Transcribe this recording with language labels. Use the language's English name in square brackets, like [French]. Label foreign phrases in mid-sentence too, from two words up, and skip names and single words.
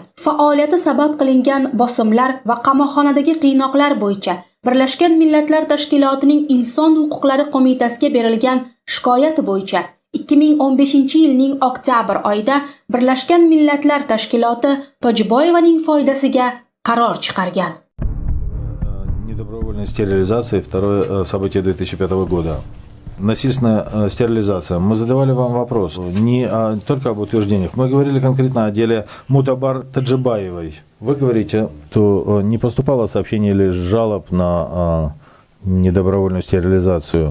[Uzbek] Faoliyati sabab qilingan bosimlar va qamoqxonadagi qiynoqlar bo'yicha Birlashgan Millatlar Tashkilotining Inson huquqlari qo'mitasiga berilgan shikoyat bo'yicha 2015-yilning oktyabr oyida Birlashgan Millatlar Tashkiloti Tojiboyevaning foydasiga qaror chiqargan. [Russian] Недобровольная стерилизация, второе событие 2005 года. Насильственная стерилизация. Мы задавали вам вопрос не только об утверждениях. Мы говорили конкретно о деле Мутабар Таджибаевой. Вы говорите, что не поступало сообщений или жалоб на недобровольную стерилизацию.